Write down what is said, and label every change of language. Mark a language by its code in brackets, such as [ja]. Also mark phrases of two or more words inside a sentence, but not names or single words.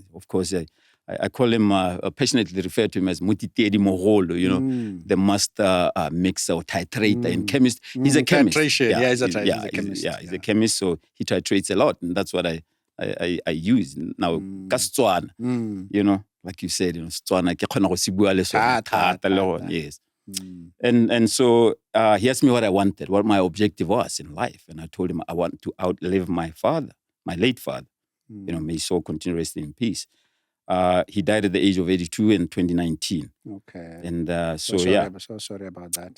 [en] Of course, I call him, passionately refer to him as Mutitedi Moholo, the master mixer or titrator in chemist. He's a chemist. Titration. He's a chemist. He's a chemist, so he titrates a lot. And that's what I use. Now, Kastswana, like you said, [tn] Stswana, ke khona go se bua le sona thata le gone, [en] yes. And so he asked me what I wanted, what my objective was in life. And I told him I want to outlive my father, my late father. May his soul continue resting in peace. He died at the age of 82 in 2019. Okay. And I'm so sorry about that.